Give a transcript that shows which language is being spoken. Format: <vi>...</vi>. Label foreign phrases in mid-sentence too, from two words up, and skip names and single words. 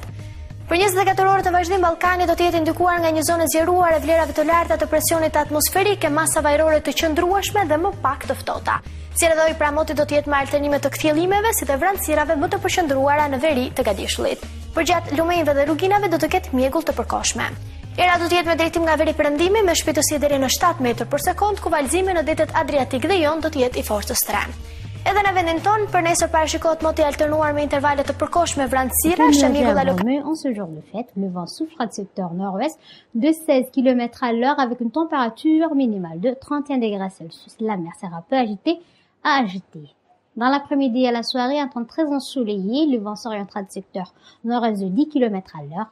<sq>Për 24 orë të vazhdim, Ballkani do të jetë ndikuar nga një zonë zgjeruar e vlerave të larta të presionit atmosferik e masave ajrore të qëndrueshme dhe më pak të ftohta. Si edhe i pramoti do të jetë me alternime të kthjellimeve, si të vranësirave më të përqendruara në veri të gadishullit. Për gjatë lumenjve dhe rruginave do të ketë mjegull të përkohshme. Era do të jetë me drejtim nga veri perëndimi me shpejtësi deri në 7 metër për sekond, ku valzimi në detet Adriatik dhe Jon do të jetë i forcës 3. Edhe në vendin tonë, për nesër parashikohet moti alternuar me intervalet të përkohshme vranësira, shembull</sq> <fr>en ce jour de fête, le vent soufflera du secteur nord-ouest de 16 km à l'heure avec une température minimale de 31 degrés Celsius. La mer sera peu agitée. Dans l'après-midi et la soirée, un temps très ensoleillé, le vent s'orientera du secteur nord-est de 10 km à l'heure.</fr>